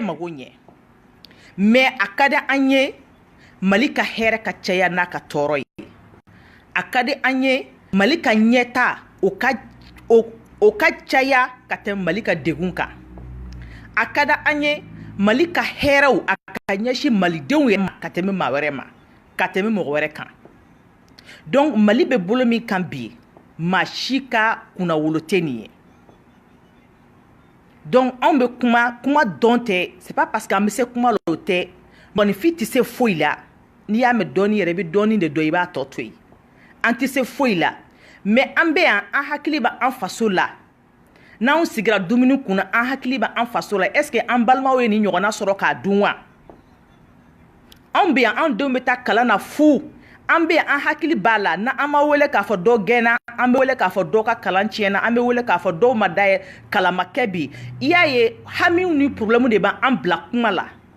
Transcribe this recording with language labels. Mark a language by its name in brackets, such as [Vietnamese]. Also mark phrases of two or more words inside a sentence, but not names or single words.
[Bambara] mago ɲɛ mais a ka di an ye mali ka hɛrɛ ka caya n'a ka tɔɔrɔ ye a ka di an ye mali ka ɲɛta o ka caya ka tɛmɛ mali ka degun kan a ka di an ye mali ka hɛrɛw a ka ɲɛsin malidenw yɛrɛ ma ka tɛmɛ maa wɛrɛ ma ka tɛmɛ mɔgɔ wɛrɛ kan donc mali bɛ bolo min kan bi maa si ka kunnawolo tɛ nin ye donc anw bɛ kuma dɔn tɛ [French] c'est pas parce que [Bambara] an bɛ se kuma la o tɛ mɔgɔninfin tɛ se foyi la n'i y'a mɛn dɔɔni yɛrɛ i bɛ dɔɔni de dɔn i b'a tɔ to yen an tɛ se foyi la mais an bɛ yan an hakili bɛ an faso la n'anw sigira dumuni kunna an hakili bɛ an faso la [French] est ce que [Bambara] an balimaw ye nin ɲɔgɔnna sɔrɔ k'a dun wa anw bɛ yan an denw bɛ taa kalan na fu an bɛ yan an hakili b'a la na an ma wele k'a fɔ dɔ gɛnna an bɛ wele k'a fɔ dɔ ka kalan tiɲɛna an bɛ wele k'a fɔ dɔw ma da ye kalan ma kɛ bi i y'a ye hamiw ni problème de b'an bila kuma la